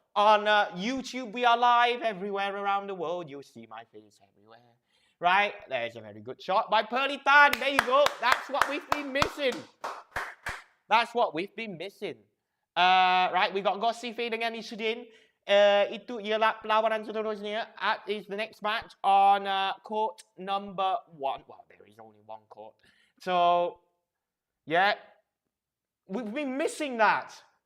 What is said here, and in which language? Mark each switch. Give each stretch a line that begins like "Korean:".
English: On YouTube, we are live everywhere around the world. You'll see my face everywhere. Right? There's a very good shot by Pearly. There you go. That's what we've been missing. That's what we've been missing. Right, we got Gossi fading and Ishudin.
Malay: Itu ialah perlawanan seterusnya.
English: Is the next match on court number 1. Well, there is only one court. So, yeah, we've been missing that.